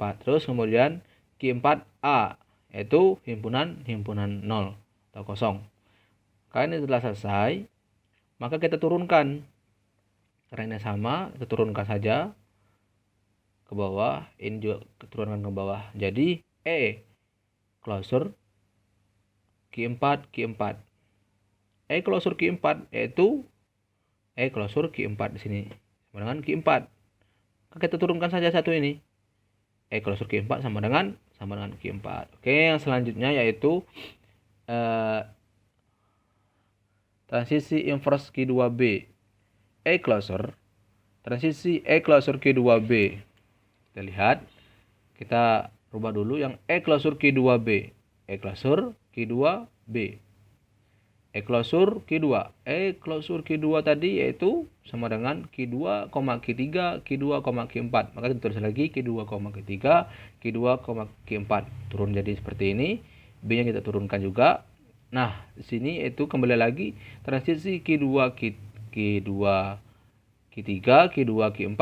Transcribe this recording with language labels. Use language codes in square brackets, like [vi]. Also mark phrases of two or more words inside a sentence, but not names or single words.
[id] Terus kemudian Q4 A yaitu himpunan 0 atau kosong. Kalau ini telah selesai, maka kita turunkan. Karena ini sama, kita turunkan saja ke bawah. Ini juga turunkan ke bawah. Jadi E klausur Q4 E klausur Q4 yaitu E klausur Q4 di sini sama dengan Q4. Maka kita turunkan saja satu ini. E klausur Q4 sama dengan Q4. Oke, yang selanjutnya yaitu transisi inverse Q2B. E klausur transisi E klausur Q2B. Kita lihat, kita rubah dulu yang E klausur Q2B. E klausur Q2B. E klausur Q2. E klausur Q2 tadi yaitu sama dengan Q2, Q3, Q2, Q4. Maka kita tulis lagi Q2, Q3, Q2, Q4. Turun jadi seperti ini. B-nya kita turunkan juga. Nah, di sini itu kembali lagi transisi Q2, Q3, Q2, Q4.